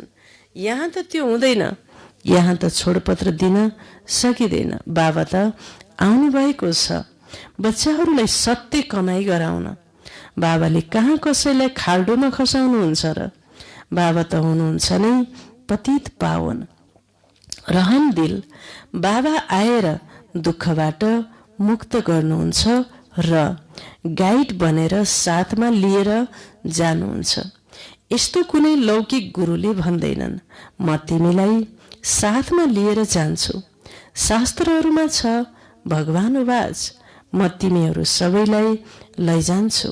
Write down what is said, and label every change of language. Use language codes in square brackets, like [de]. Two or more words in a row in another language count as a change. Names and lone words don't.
[ne] यहाँ त त्यो हुँदैन। यहाँ त छोडपत्र दिन सकिँदैन। बाबा त आउनुभएको छ बच्चाहरूलाई सत्य कमाई गराउन। बाबाले कहाँ कसैलाई खाल्डोमा खसाउनुहुन्छ र। बाबा त हुनुहुन्छ नै पतित पावन रहम दिल। बाबा आएर दुःखबाट मुक्त गर्नुहुन्छ र गाइड बनेर साथमा लिएर जानुहुन्छ। यस्तो कुनै लौकिक गुरुले भन्दैनन्, म तिमीलाई साथमा लिएर जान्छु। शास्त्रहरूमा छ भगवानुवाच, म तिमीहरू सबैलाई लैजान्छु।